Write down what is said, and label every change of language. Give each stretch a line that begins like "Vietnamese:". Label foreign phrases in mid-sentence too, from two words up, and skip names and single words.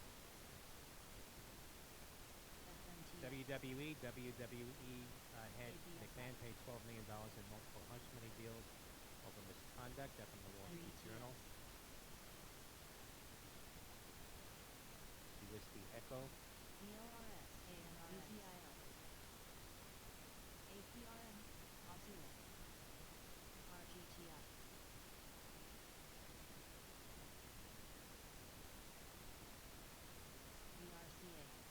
English: FNTX. WWE head ABSI. McMahon paid $12 million in multiple hush money deals over misconduct. That from the Wall Street Journal. The Whiskey Echo. ELRS, ANRS. BCIL. APRM, Azul. RGTI. VRCA.